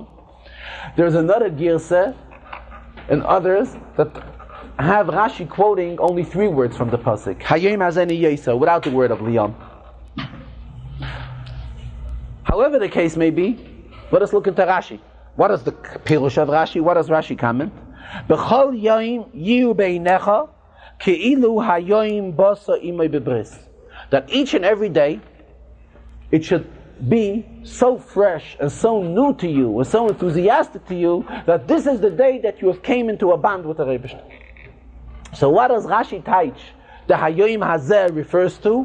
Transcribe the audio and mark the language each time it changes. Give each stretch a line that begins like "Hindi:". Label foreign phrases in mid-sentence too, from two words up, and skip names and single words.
English: There's another girsa and others that have Rashi quoting only 3 words from the pasuk,
Hebrew: היום הזה נהיית,
English: without the word of Liam. However the case may be, let us look into Rashi. What is the Pirush of Rashi? What does Rashi comment?
Hebrew: בכל יום יהיו בעיניך כאילו היום באת עמו בברית.
English: That each and every day, it should be so fresh and so new to you, and so enthusiastic to you, that this is the day that you have came into a bond with the Rebbe. So what does Rashi teach the
Hebrew: היום הזה
English: refers to?